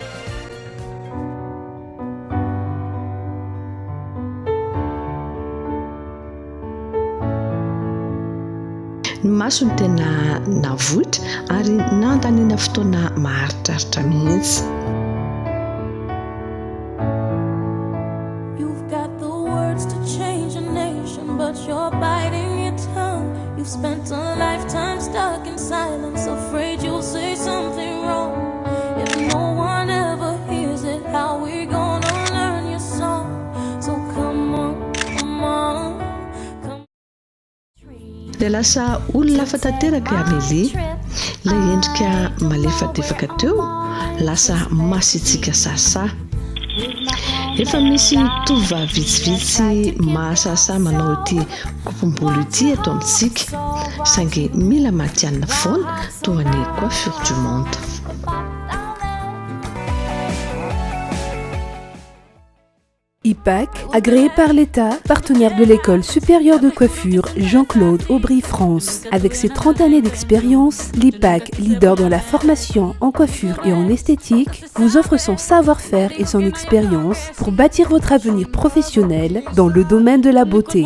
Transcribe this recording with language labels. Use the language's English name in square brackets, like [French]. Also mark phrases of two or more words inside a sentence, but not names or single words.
[Malagasy] Ny maso no tena navohitra ary nandaniana fotoana maharitraritra mihitsy. [English] You've got the words to change a nation but you're biting your tongue. You've spent a lifetime stuck in silence, afraid you'll say something wrong. If no one ever hears it, how we gonna learn your song? So come on, come on, come. [Malagasy] Dia lasa olona hafa tanteraka Amélie, ilay endrika malefadefaka teo lasa masitsika sasa. Efa misy tovovavy vitsivitsy mahasasa manao ity kopom-bolo ity eto amintsika saingy mila matianina foana toa ny [French] coiffure du monde. IPAC, agréé par l'État, partenaire de l'école supérieure de coiffure Jean-Claude Aubry France. Avec ses 30 années d'expérience, l'IPAC, leader dans la formation en coiffure et en esthétique, vous offre son savoir-faire et son expérience pour bâtir votre avenir professionnel dans le domaine de la beauté.